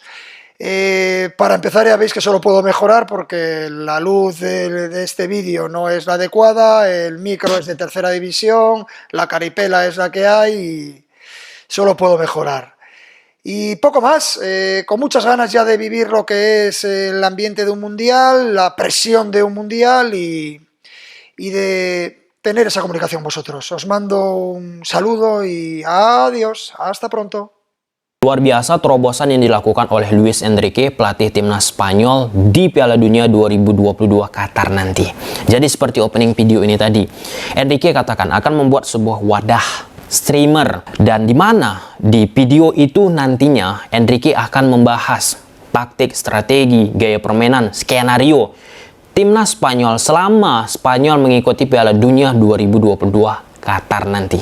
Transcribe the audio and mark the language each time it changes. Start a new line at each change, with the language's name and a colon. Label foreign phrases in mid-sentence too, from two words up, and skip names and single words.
Spanish: Para empezar, ya veis que solo puedo mejorar porque la luz de este vídeo no es la adecuada, el micro es de tercera división, la caripela es la que hay y solo puedo mejorar. Y poco más, con muchas ganas ya de vivir lo que es el ambiente de un mundial, la presión de un mundial y de tener esa comunicación vosotros. Os mando un saludo y adiós, hasta pronto.
Indonesian: Luar biasa terobosan yang dilakukan oleh Luis Enrique, pelatih timnas Spanyol di Piala Dunia 2022 Qatar nanti. Jadi seperti opening video ini tadi, Enrique katakan akan membuat sebuah wadah streamer, dan di mana di video itu nantinya Enrique akan membahas taktik, strategi, gaya permainan, skenario timnas Spanyol selama Spanyol mengikuti Piala Dunia 2022 Qatar nanti.